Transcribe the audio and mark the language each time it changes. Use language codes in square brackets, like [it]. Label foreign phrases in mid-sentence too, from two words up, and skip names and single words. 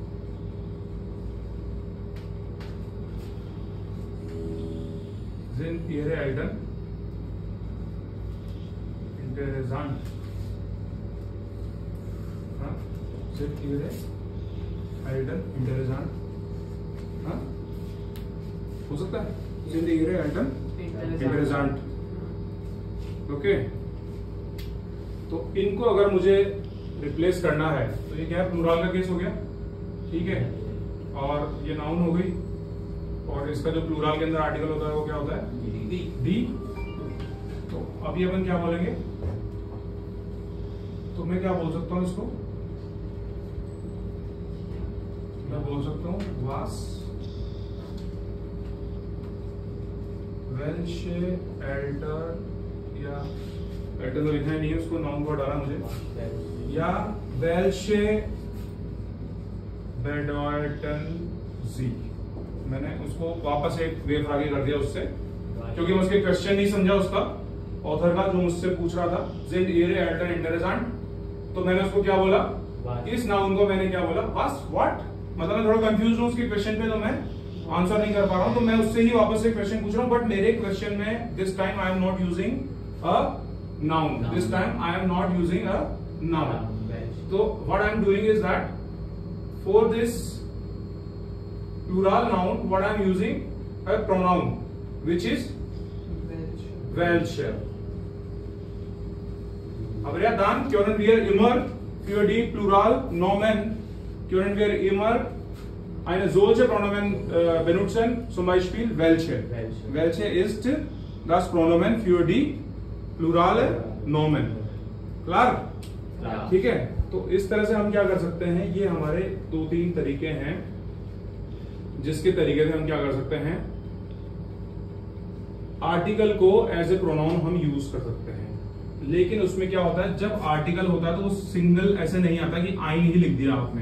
[de] interessant, sind ihre Eltern interessant, [hi] हो सकता है, [de] sind ihre Eltern interessant, [hi] ओके। तो इनको अगर मुझे रिप्लेस करना है, तो ये क्या है, प्लूरल का केस हो गया, ठीक है, और ये नाउन हो गई, और इसका जो प्लूरल के अंदर आर्टिकल होता है वो क्या होता है, दी। तो अभी अपन क्या बोलेंगे, तो मैं क्या बोल सकता हूं इसको, मैं बोल सकता हूं [de] was welche Eltern, [hi] या Eltern तो लिखना नहीं है, उसको नाउन को हटाना मुझे, या welche [de] bedeuten sie, [hi] मैंने उसको वापस एक वेव आगे कर दिया उससे, क्योंकि मैं उसके क्वेश्चन नहीं समझा उसका ऑथर का जो मुझसे पूछ रहा था, [de] sind ihre Eltern interessant, [hi] तो मैंने उसको क्या बोला, इस नाउन को मैंने क्या बोला, [de] was what, [hi] मतलब मैं थोड़ा कंफ्यूज हूँ उसके क्वेश्चन पे, तो मैं आंसर नहीं कर पा रहा हूँ, तो मैं उससे ही वापस से क्वेश्चन पूछ रहा हूँ, बट मेरे क्वेश्चन में [en] this time I am not using a noun, this time I am not using a noun. तो what I am doing is that for this plural noun what I am using a pronoun which is welche. [de] Aber ja dann können wir immer für die Plural Nomen können wir immer eine solche Pronomen benutzen, zum Beispiel welche. Welche ist das Pronomen für die plurale Nomen. Klar? [hi] ठीक है, तो इस तरह से हम क्या कर सकते हैं, ये हमारे दो तीन तरीके हैं जिसके तरीके से हम क्या कर सकते हैं, आर्टिकल को [en] as a pronoun [hi] हम यूज कर सकते हैं। लेकिन उसमें क्या होता है, जब आर्टिकल होता है तो वो सिंगल ऐसे नहीं आता कि आइन ही लिख दिया आपने।